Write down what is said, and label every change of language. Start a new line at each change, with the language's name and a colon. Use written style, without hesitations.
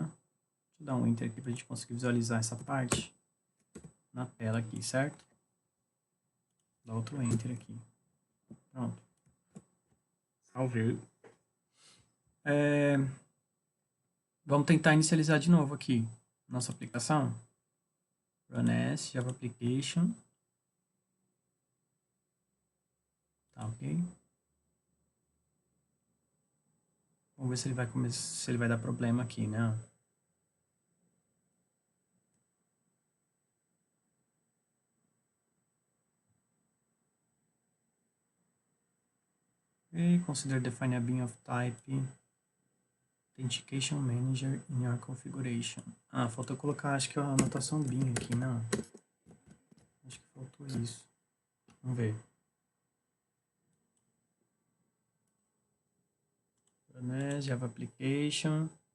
Portuguese: Deixa eu dar um enter aqui para a gente conseguir visualizar essa parte na tela aqui, certo? Dá outro enter aqui. Pronto. Salvei. Vamos tentar inicializar de novo aqui nossa aplicação.
English: Run as Java Application.
Portuguese: Tá ok? Vamos ver se ele vai se ele vai dar problema aqui, né?
English: E consider define a bean of type authentication manager in your configuration.
Portuguese: Faltou colocar, acho que a anotação bean aqui, não? Acho que faltou isso. Vamos ver.
English: Java Application.